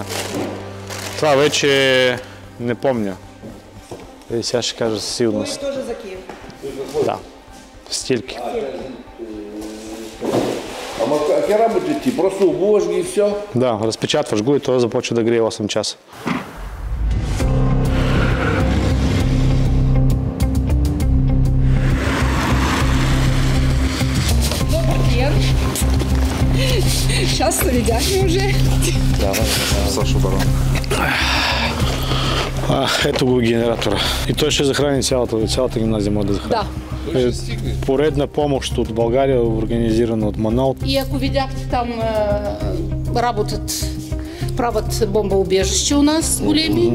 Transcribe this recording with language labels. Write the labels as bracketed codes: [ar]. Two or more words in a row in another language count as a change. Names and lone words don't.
[bg] Това вече не помня. Сега ще кажа със сигурност. [ru] Тоже за Киев? [bg] Да. Стельки. [ru] Ама как работает? [bg] Ти просто обуваш ги и все? Да, разпечатваш го и той започва да грее 8 часа. [ru] Сейчас видяхме уже. [bg] Саша Барон. Ето го генератора. И той ще захрани цялата гимназия може да захрани. Да. Поредна помощ от България, организирана от МАНОЛ. И ако видяхте там правят бомбоубежище у нас големи.